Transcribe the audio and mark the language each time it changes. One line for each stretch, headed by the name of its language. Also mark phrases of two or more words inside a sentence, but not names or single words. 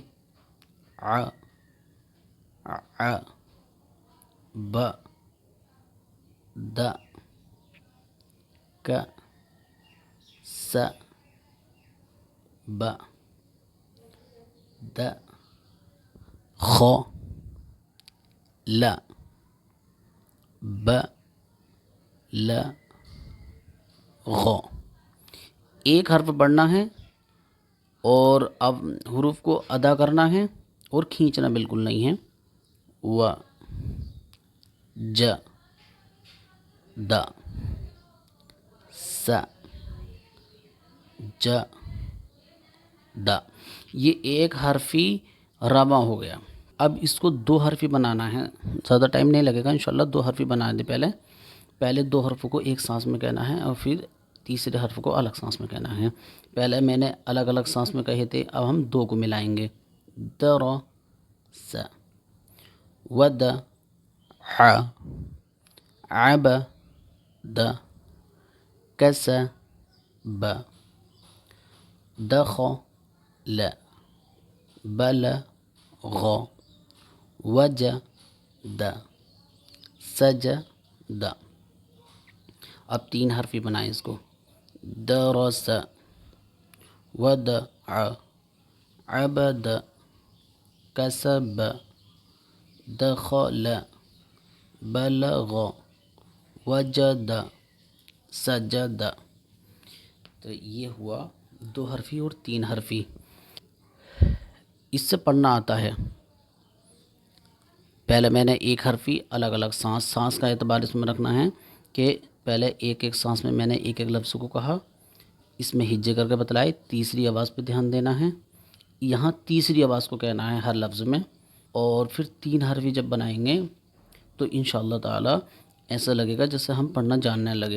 Arabic: ع، ع، ب، د، ک، س، ب، د، خ، ل، ب، ل، غ۔
Urdu: ایک حرف پڑھنا ہے اور اب حروف کو ادا کرنا ہے اور کھینچنا بالکل نہیں ہے۔
Arabic: و، ج، د، س، ج، د۔
Urdu: یہ ایک حرفی رواں ہو گیا۔ اب اس کو دو حرفی بنانا ہے، زیادہ ٹائم نہیں لگے گا انشاءاللہ۔ دو حرفی بنا دیں پہلے دو حرفوں کو ایک سانس میں کہنا ہے اور پھر تیسرے حرف کو الگ سانس میں کہنا ہے۔ پہلے میں نے الگ الگ سانس میں کہے تھے، اب ہم دو کو ملائیں گے۔
Arabic: در، س، ود، ح، عب، د، کس، ب، دخ، ل، بل، غ، وج، د، سج، د۔
Urdu: اب تین حرفی بنائیں اس کو۔
Arabic: درس، ودع، عبد، کسب، دخل، بلغ، وجد، سجد۔
Urdu: تو یہ ہوا دو حرفی اور تین حرفی۔ اس سے پڑھنا آتا ہے۔ پہلے میں نے ایک حرفی الگ الگ سانس کا اعتبار اس میں رکھنا ہے، کہ پہلے ایک ایک سانس میں نے ایک ایک لفظ کو کہا، اس میں ہجے کر کے بتلائے، تیسری آواز پہ دھیان دینا ہے، یہاں تیسری آواز کو کہنا ہے ہر لفظ میں، اور پھر تین حرفی جب بنائیں گے تو انشاءاللہ تعالی ایسا لگے گا جیسے ہم پڑھنا جاننے لگے۔